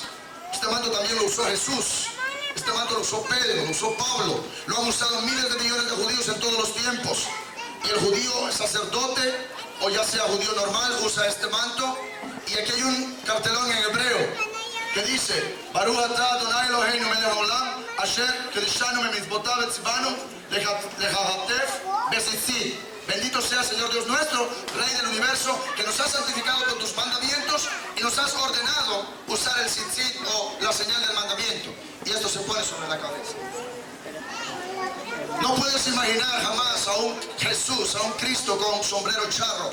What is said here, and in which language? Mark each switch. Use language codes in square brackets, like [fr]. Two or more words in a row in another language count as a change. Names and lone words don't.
[es] Este manto también lo usó Jesús. Este manto lo usó Pedro, lo usó Pablo. Lo han usado miles de millones de judíos en todos los tiempos. Y el judío, el sacerdote, o ya sea judío normal, usa este manto. Y aquí hay un cartelón en hebreo que dice: [he] ברוך אתה אדני אלהינו מלך העולם, אשר קדשנו במצותיו וצונו להתעטף בציצית. [es] Bendito sea Señor Dios nuestro, Rey del universo, que nos has santificado con tus mandamientos y nos has ordenado usar el tzitzit, o la señal del mandamiento. Y esto se pone sobre la cabeza. No puedes imaginar jamás a un Jesús, a un Cristo con sombrero charro.